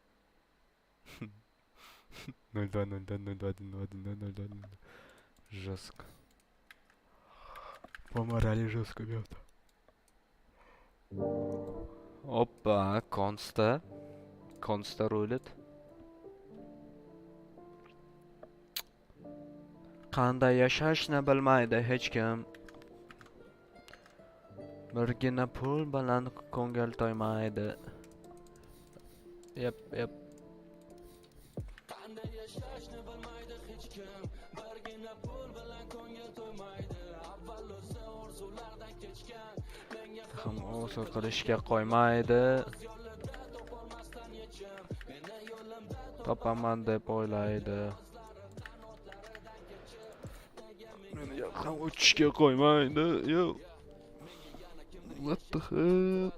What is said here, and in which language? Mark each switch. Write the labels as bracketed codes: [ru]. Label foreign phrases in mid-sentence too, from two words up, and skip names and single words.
[ru] 0-2, 0-2, 0-2, 1-2, 1-2, 0-2, 0-2. Жестко. По морали жестко бьет. Опа, Конста. Конста рулит. [uz] Qanday yashashni bilmaydi hech kim. Birgina pul bilan ko'ngil to'ymaydi. Yep. Ham o'sir qilishga qo'ymaydi. Topaman deb o'ylaydi. Meni ham uchishga qo'ymaydi. [en] Yo. What the hell?